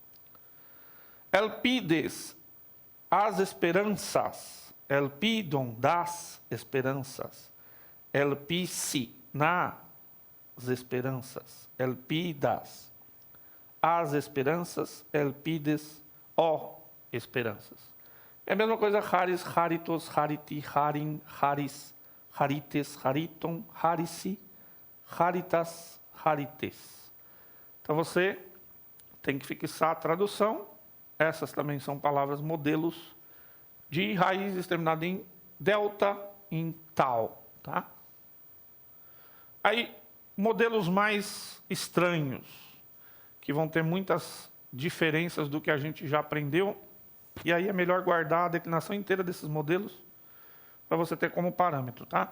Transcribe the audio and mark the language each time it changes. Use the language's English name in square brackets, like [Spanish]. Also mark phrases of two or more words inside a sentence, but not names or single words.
[Portuguese] Elpides, as esperanças. Elpidon, das esperanças. Elpici, nas esperanças. Elpidas, as esperanças. Elpides, ó esperanças. É a mesma coisa, [Greek] χάρις, χάριτος, χάριτι, χάριν, χάρις, χάριτες, χαρίτων, χάρισι, χάριτας, χάριτες. [Portuguese] Então você tem que fixar a tradução. Essas também são palavras modelos de raízes terminadas em delta, em tal, tá? Aí, modelos mais estranhos, que vão ter muitas diferenças do que a gente já aprendeu, e aí é melhor guardar a declinação inteira desses modelos para você ter como parâmetro, tá?